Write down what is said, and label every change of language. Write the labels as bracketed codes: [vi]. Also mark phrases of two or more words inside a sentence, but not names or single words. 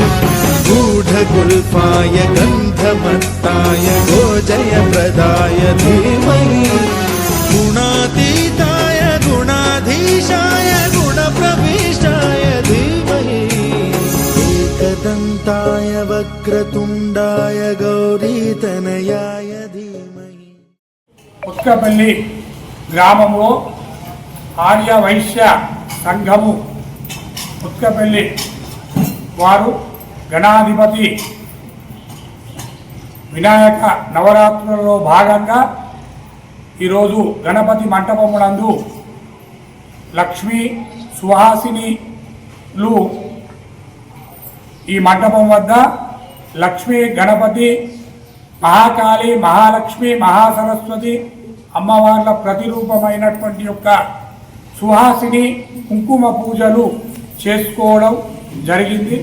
[sa] गूढगुल्फाय गन्ध समर्थाय गोजयप्रदाय धीमहि गुणातीताय गुणाधीशाय गुणप्रविष्टाय धीमहि एकदन्ताय वक्रतुण्डाय गौरीतनयाय धीमहि। [te] పుష్కపల్లి గ్రామంలో ఆర్య వైశ్య సంఘము పుష్కపల్లి వారు గణాధిపతి వినాయక నవరాత్రులలో భాగంగా ఈరోజు గణపతి మంటపమునందు లక్ష్మీ సుహాసినిలు ఈ మంటపం వద్ద లక్ష్మీ గణపతి మహాకాళి మహాలక్ష్మి మహాసరస్వతి అమ్మవార్ల ప్రతిరూపమైనటువంటి యొక్క సుహాసిని కుంకుమ పూజలు చేసుకోవడం జరిగింది.